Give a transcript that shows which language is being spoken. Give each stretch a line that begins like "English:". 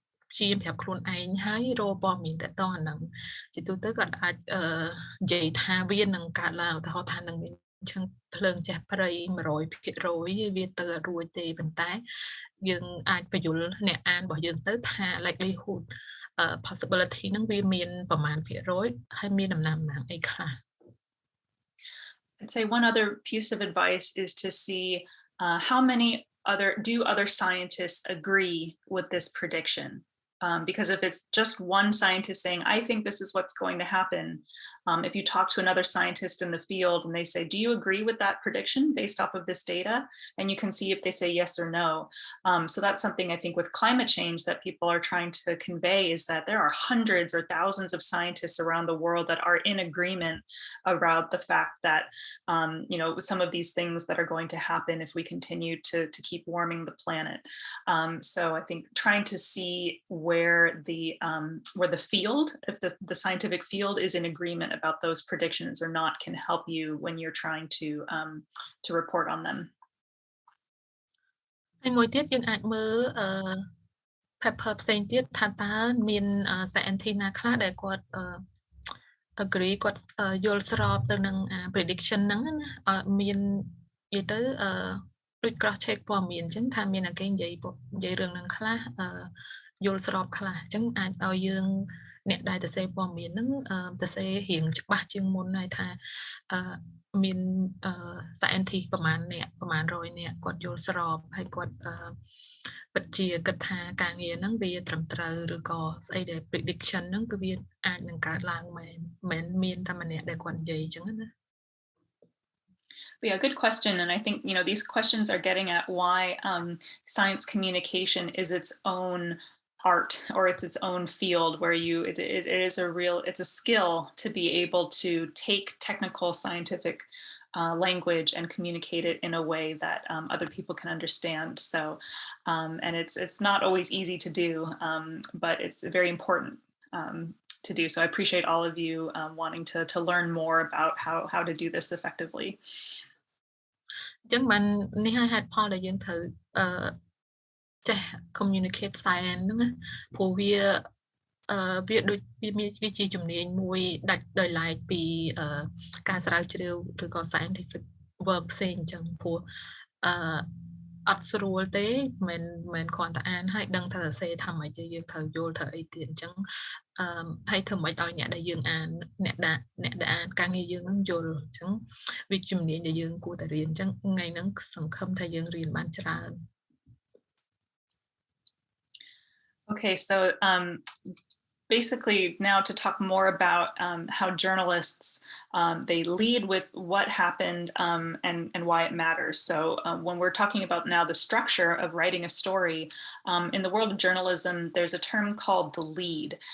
Khmer: ព្យាយាមប្រាប់ខ្លួនឯងហើយរកព័ត៌មានតទៅអាហ្នឹងជាទូទៅគាត់អាចនិយាយថាវានឹងកើតឡើងឧទាហរណ៍ថានឹងមានចឹងភ្លើងចាស់ព្រៃ 100% វាទៅរួចទេប៉ុន្តែយើងអាចបញ្យល់អ្នកអានរបស់យើងទៅថា
English: likelihood possibility
Khmer: ហ្នឹងវាមានប្រមាណភាគរយហើយមានដំណាំអីខ្លះ
English: I'd say one other piece of advice is to see how many other scientists agree with this prediction. Because if it's just one scientist saying, I think this is what's going to happen, If you talk to another scientist in the field and they say, do you agree with that prediction based off of this data? And you can see if they say yes or no. So that's something I think with climate change that people are trying to convey, is that there are hundreds or thousands of scientists around the world that are in agreement about the fact that, you know, some of these things that are going to happen if we continue to keep warming the planet. So I think trying to see where the field, if the scientific field is in agreement about those predictions or not, can help you when you're trying to report on them.
Khmer: ហើយមួយទៀតយើងអាចមើលpaper ផ្សេងទៀតថាតើមាន scientist ណាខ្លះដែលគាត់ agree គាត់យល់ស្របទៅនឹង prediction ហ្នឹងណាមាននិយាយទៅដូច cross check ព័ត៌មានអញ្ចឹងថាមានអ្នកគេនិយាយរឿងហ្នឹងខ្លះយល់ស្របខ្លះអញ្ចឹងអាចឲ្យយើងអ្នកដែលទៅសេព័ត៌មានហ្នឹងទៅសេរៀងច្បាស់ជាងមុនហើយថា មាន scientist ប្រហែលអ្នកប្រហែល100អ្នកគាត់យល់ស្របហើយគាត់ពិតជាគិតថាការងារហ្នឹងវាត្រឹមត្រូវឬក៏ស្អីដែល prediction ហ្នឹងគឺវាអាចនឹងកើតឡើងមែនមិនមានតែម្នាក់ដែលគាត់និយាយអញ្ចឹងណា
English: Yeah, good question. And I think, you know, these questions are getting at why science communication is its own art, or it's its own field where it is it's a skill to be able to take technical scientific language and communicate it in a way that other people can understand. So, and it's not always easy to do, but it's very important to do. So I appreciate all of you wanting to learn more about how to do this effectively.
Khmer: អញ្ចឹងបាននេះហើយហេតុផលដែលយើងត្រូវចេះ
English: communicate science
Khmer: ហ្នឹងណាព្រោះវាដូចវាជាជំនាញមួយដាច់ដោយឡែកពីការស្រាវជ្រាវឬក៏
English: scientific work
Khmer: ផ្សេងអញ្ចឹងព្រោះ អត់ស្រួលទេមិនគ្រាន់តែអានហើយដឹងថាសរសេរថាម៉េចយើងត្រូវយល់ត្រូវអីទៀតអញ្ចឹងហើយធ្វើម៉េចឲ្យអ្នកដែលយើងអានអ្នកដែលអានការងារយើងនឹងយល់អញ្ចឹងវាជំនាញដែលយើងគួរតែរៀនអញ្ចឹងថ្ងៃហ្នឹងសង្ឃឹមថាយើងរៀនបានច្រើន
English: Okay, so basically now to talk more about how journalists they lead with what happened and why it matters. So when we're talking about now the structure of writing a story, in the world of journalism, there's a term called the lead.